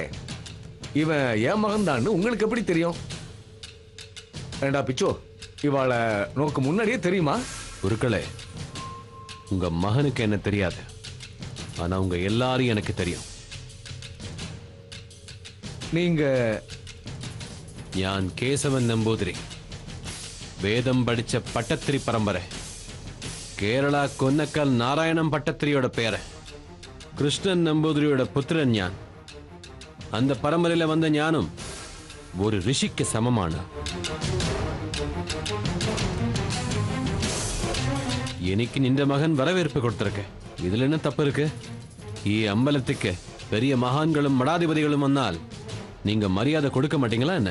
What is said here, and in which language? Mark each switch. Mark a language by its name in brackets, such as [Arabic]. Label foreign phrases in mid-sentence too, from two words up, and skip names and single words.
[Tamil] இவன் என் மகன் தான் உங்களுக்கு எப்படி தெரியும்? ஏண்டா பிச்சோ, இவாளை நோக்கு முன்னாடியே தெரியுமா? குருக்களே, உங்க மகனுக்கு என்ன தெரியாது, ஆனா உங்க எல்லாரும் எனக்கு தெரியும். நீங்க? [Malayalam] ഞാൻ കേശവൻ നമ്പൂതിരി, വേദം പഠിച്ച പട്ടത്തിരി പരമ്പര. കേരള കൊന്നക്കൽ നാരായണം പട്ടത്തിരിയുടെ പേര്. കൃഷ്ണൻ നമ്പൂതിരിയുടെ പുത്രൻ ഞാൻ. [Tamil] அந்த பரம்பரையில வந்த ஞானம் ஒரு ரிஷிக்கு சமமான. எனக்கு நின்ற மகன் வரவேற்பு கொடுத்திருக்க. இதுல என்ன தப்பு இருக்கு? அம்பலத்துக்கு பெரிய மகான்களும் மடாதிபதிகளும் வந்தால் நீங்க மரியாதை கொடுக்க மாட்டீங்களா என்ன?